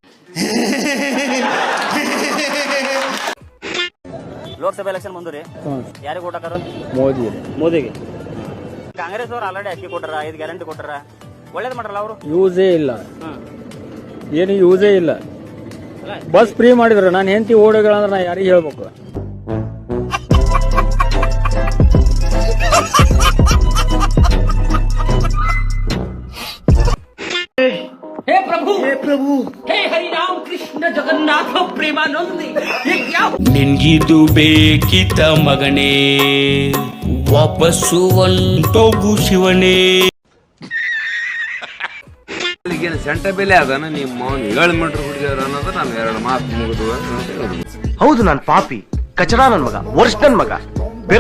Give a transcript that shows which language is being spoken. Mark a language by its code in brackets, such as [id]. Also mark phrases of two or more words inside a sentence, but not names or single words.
[kn] ಲೋಕಸಭೆ ಎಲೆಕ್ಷನ್ ಬಂದ್ರಿ, ಯಾರಿಗೆ ಓಟ್ ಹಾಕಾರ? ಮೋದಿಗೆ. ಕಾಂಗ್ರೆಸ್ ಅವ್ರು ಆಲ್ರೆಡಿ ಅಕ್ಕಿ ಕೊಟ್ಟಾರ, 5 ಗ್ಯಾರಂಟಿ ಕೊಟ್ಟಾರ, ಒಳ್ಳೇದ್ ಮಾಡ್ರಲ್ಲ ಅವರು. ಯೂಸೇ ಇಲ್ಲ, ಏನು ಯೂಸೇ ಇಲ್ಲ. [en] bus free [kn] ಮಾಡಿದ್ರು, ನಾನು ಹೆಂಡತಿ ಓಡೋಗಳಂದ್ರೆ ನಾ ಯಾರಿಗೆ ಹೇಳ್ಬೇಕು? [hi] हे प्रभु हे हरि राम कृष्ण जगन्नाथ प्रेमानंद, ये क्या? [kn] ನಿನ್ಗಿದು ಬೇಕಿತ ಮಗನೇ, ವಾಪಸ್ಸು ಒಂಟೋಗು ಶಿವನೇ. ಸೆಂಟ ಬೆಲೆ ಅದನ್ನ ನಿಮ್ಮ 7 ಮೀಟರ್ ಹುಡುಗಿಯರು ಅನ್ನೋದು ನಾನು 2 ಮಾತು ಮುಗಿದು. ಹೌದು, ನಾನ್ ಪಾಪಿ, ಕಚಡ ನನ್ ಮಗ, ವರ್ಷ ನನ್ ಮಗ.